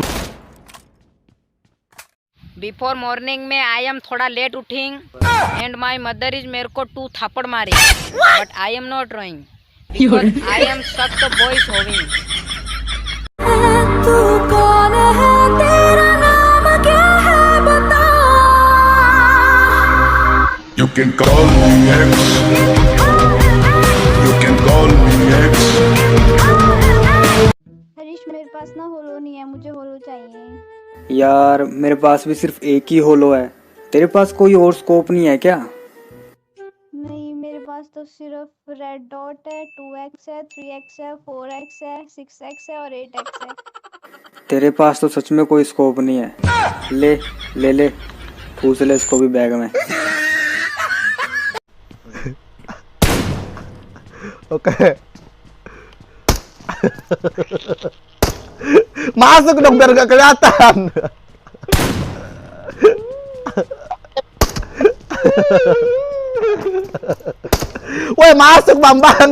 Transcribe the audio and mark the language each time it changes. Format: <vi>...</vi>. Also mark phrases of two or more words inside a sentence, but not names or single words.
<en>before morning में I am थोड़ा late uthing and my mother is</en> <hi>मेरे को 2 थापड़ मारी,</hi> <en>but I am not roing because I am such the boys hoving.</en> <hi>तू कौन है, तेरा नाम क्या है बता।</hi> <en>You can call me X. You can call me X.</en> <hi>हरीश मेरे पास ना होलो नहीं है, मुझे होलो चाहिए। यार मेरे पास भी सिर्फ एक ही होलो है, तेरे पास कोई और स्कोप नहीं है क्या? नहीं, मेरे पास तो सिर्फ</hi> <en>red dot</en> <hi>है, 2x है, 3x है, 4x है, 6x है और 8x है। तेरे पास तो सच में कोई स्कोप नहीं है। ले ले ले, ठूस ले इसको भी बैग में।</hi> <id>Oke. Masuk dong biar gak kelihatan. Woi masuk Bambang.</id>